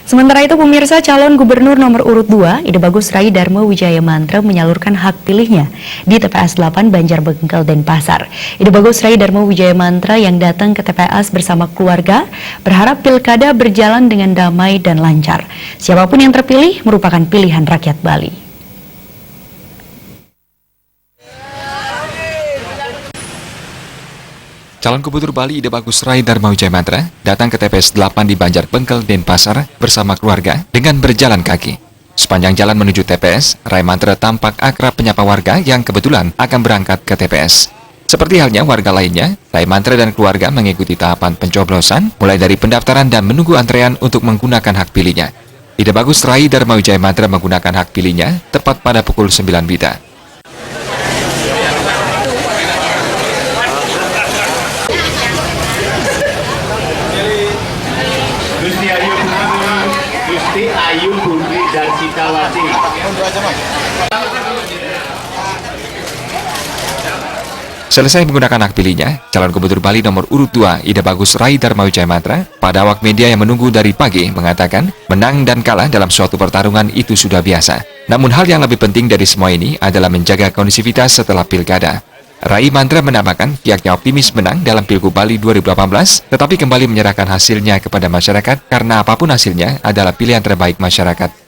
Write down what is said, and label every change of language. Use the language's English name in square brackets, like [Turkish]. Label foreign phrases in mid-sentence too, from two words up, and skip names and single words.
[Indonesian] Sementara itu, pemirsa, calon gubernur nomor urut 2, Ide Bagus Rai Darmo Wijaya Mantra menyalurkan hak pilihnya di TPS 8 Banjarbengkel, Denpasar. Ide Bagus Rai Darmo Wijaya Mantra yang datang ke TPS bersama keluarga berharap pilkada berjalan dengan damai dan lancar. Siapapun yang terpilih merupakan pilihan rakyat Bali. Calon Gubernur Bali Ide Bagus Rai Darmo Wijaya Mantra datang ke TPS 8 di Banjarbengkel, Denpasar bersama keluarga dengan berjalan kaki. Sepanjang jalan menuju TPS, Rai Mantra tampak akrab menyapa warga yang kebetulan akan berangkat ke TPS. Seperti halnya warga lainnya, Rai Mantra dan keluarga mengikuti tahapan pencoblosan, mulai dari pendaftaran dan menunggu antrean untuk menggunakan hak pilihnya. Ide Bagus Rai Darmo Wijaya Mantra menggunakan hak pilihnya tepat pada pukul 9 WITA. Gusti Ayu Budi dan Citawati. Selesai menggunakan hak pilihnya, calon gubernur Bali nomor urut 2 Ide Bagus Rai Darmo Wijaya Mantra pada awak media yang menunggu dari pagi mengatakan menang dan kalah dalam suatu pertarungan itu sudah biasa. Namun hal yang lebih penting dari semua ini adalah menjaga kondisivitas setelah pilkada. Rai Mantra menambahkan pihaknya optimis menang dalam Pilgub Bali 2018, tetapi kembali menyerahkan hasilnya kepada masyarakat karena apapun hasilnya adalah pilihan terbaik masyarakat.